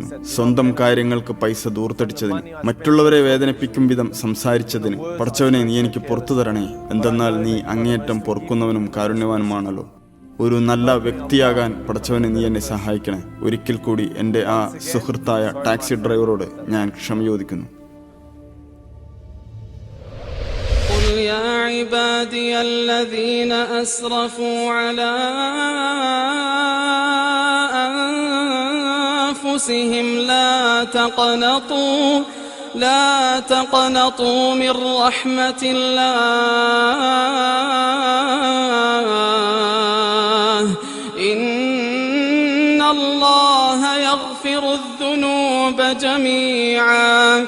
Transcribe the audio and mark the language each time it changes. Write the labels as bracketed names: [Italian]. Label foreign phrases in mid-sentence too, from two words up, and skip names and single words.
[Malayalam] സ്വന്തം കാര്യങ്ങൾക്ക് പൈസ ദൂർത്തടിച്ചതിന്, മറ്റുള്ളവരെ വേദനിപ്പിക്കും വിധം സംസാരിച്ചതിന് പടച്ചവനെ നീ എനിക്ക് പുറത്തു തരണേ. എന്തെന്നാൽ നീ അങ്ങേയറ്റം പൊറുക്കുന്നവനും കാരുണ്യവാനുമാണല്ലോ. ഒരു നല്ല വ്യക്തിയാകാൻ പടച്ചവനെ നീ എന്നെ സഹായിക്കണേ. ഒരിക്കൽ കൂടി എൻ്റെ ആ സുഹൃത്തായ [English] taxi driverോട് [Malayalam] ഞാൻ ക്ഷമ ചോദിക്കുന്നു. [Arabic] قل يا عبادي الذين أسرفوا على أنفسهم لا تقنطوا من رحمة الله إن الله يغفر الذنوب جميعا